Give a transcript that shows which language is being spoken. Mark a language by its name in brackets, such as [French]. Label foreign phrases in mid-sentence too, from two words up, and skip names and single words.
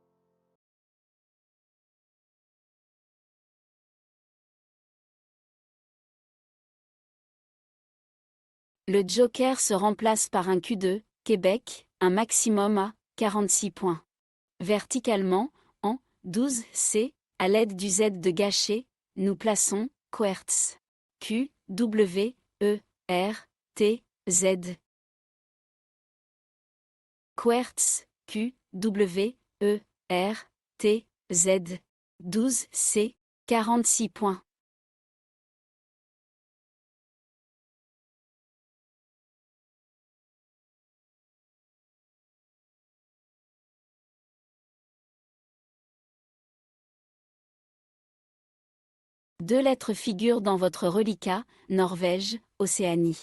[French] Le Joker se remplace par un Q2, Québec, un maximum à 46 points. Verticalement, en 12C, à l'aide du Z de gâché, nous plaçons Quertz. Q, W, E, R, T, Z. Quertz, Q, W, E, R, T, Z. 12C, 46 points. Deux lettres figurent dans votre reliquat, Norvège, Océanie.